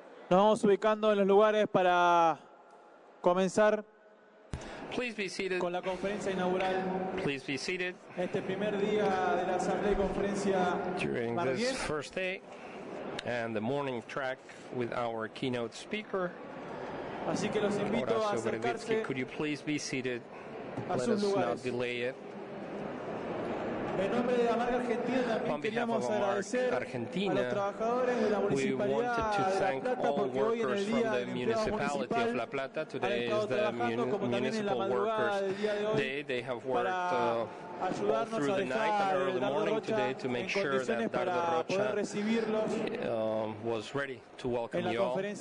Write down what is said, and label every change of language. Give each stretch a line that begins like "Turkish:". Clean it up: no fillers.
Spanish: Nos vamos ubicando en los lugares para comenzar con la conferencia inaugural.
English: Please be seated.
Spanish: Este primer día de la asamblea y conferencia.
English: During this first day and the morning track with our keynote speaker.
Spanish: Así que los invito a acercarse.
English: Could you please be seated?
Spanish: A
English: Let
Spanish: sus lugares.
English: Not delay it.
Spanish: En nombre de Amarga Argentina también queríamos agradecer Argentina, a los trabajadores de la Municipalidad de La Plata porque hoy en el día de la Municipalidad de La Plata
English: today is the municipal workers day. They have worked all through the night and early morning today to make sure that Dardo Rocha was ready to welcome you all.